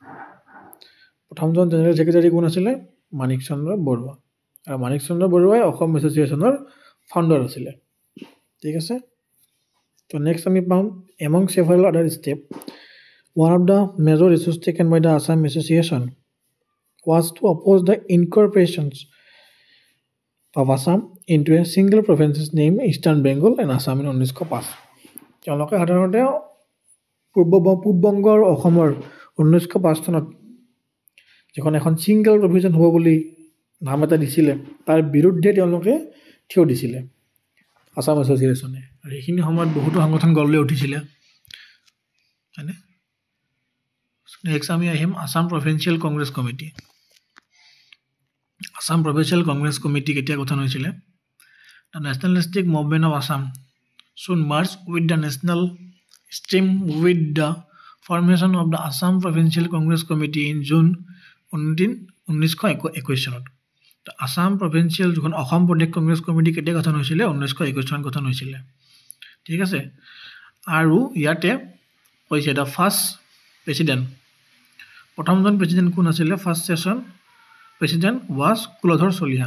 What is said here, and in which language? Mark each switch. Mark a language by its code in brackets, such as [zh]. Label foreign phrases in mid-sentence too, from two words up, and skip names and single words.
[as] প্ৰথমজন [en] general secretary [as] কোন আছিলে? মানিক চন্দ্ৰ বৰুৱা। আৰু মানিক চন্দ্ৰ বৰুৱাই অসম এছ'চিয়েশ্যনৰ ফাউণ্ডাৰ আছিলে। ঠিক আছে, তো নেক্সট আমি পাম [en] among several other step, one of the major issues taken by the Assam Association was to oppose the incorporations of Assam into a single province named Eastern Bengal and Assam in 1905. [as] তেওঁলোকে সাধাৰণতে পূব বংগ আৰু অসমৰ 1905 চনত যিখন এখন [en] single province [as] হ'ব বুলি নাম এটা দিছিলে, তাৰ বিৰুদ্ধে তেওঁলোকে থিয় দিছিলে আসাম এছ'চিয়েশ্যনে। আৰু সেইখিনি সময়ত বহুতো সংগঠন গঢ় লৈ উঠিছিলে, হয়নে? নেক্সট আমি আহিম আসাম প্ৰভিন্সিয়েল কংগ্ৰেছ কমিটি। আসাম প্ৰভিন্সিয়েল কংগ্ৰেছ কমিটি কেতিয়া গঠন হৈছিলে? [en] The nationalistic movement of Assam soon merged with the national stream with the formation of the Assam Provincial Congress Committee in June 1921 চনত। [as] আসাম প্ৰভিন্সিয়েল যিখন অসম প্ৰদেশ কংগ্ৰেছ কমিটি কেতিয়া গঠন হৈছিলে? 1921 চনত গঠন হৈছিলে। ঠিক আছে, আৰু ইয়াতে কৈছে [en] the first president, [as] প্ৰথমজন প্ৰেছিডেণ্ট কোন আছিলে? [en] first session president was কুলধৰ চলিহা।